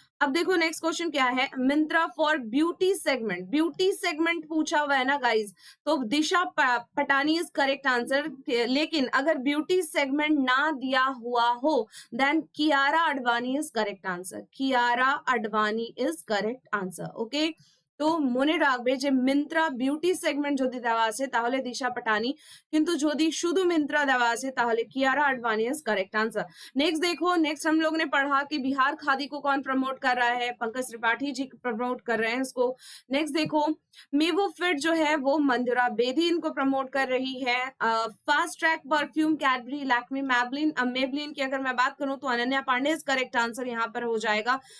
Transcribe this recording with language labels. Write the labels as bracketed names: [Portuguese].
[Hindi] अब देखो next question क्या है? Myntra for beauty segment, beauty segment पूछा हुआ है ना गाइज, तो दिशा पटानी इज करेक्ट आंसर। लेकिन अगर ब्यूटी सेगमेंट ना दिया हुआ हो then Kiara Advani is correct answer, Kiara Advani is correct answer. [Bangla] Okay, তো মনে রাখবে যে মিন্ত্রা বিউটি সেগমেন্ট যদি দেওয়া আছে তাহলে দিশা পাটানি, কিন্তু যদি শুধু মিন্ত্রা দেওয়া আছে তাহলে কিয়াरा Advani is correct answer. [Hindi] Next देखो, नेक्स्ट हम लोग ने पढ़ा कि बिहार खादी को कौन प्रमोट कर रहा है? पंकज त्रिपाठी जी प्रमोट कर रहे हैं इसको। नेक्स्ट देखो, मेवो फिट जो है वो मंदिरा बेदी इनको प्रमोट कर रही है। Fast track perfume Cadbury Lakme Maybelline, Maybelline की अगर मैं बात करूं तो Ananya Pandey is correct answer यहाँ पर हो जाएगा।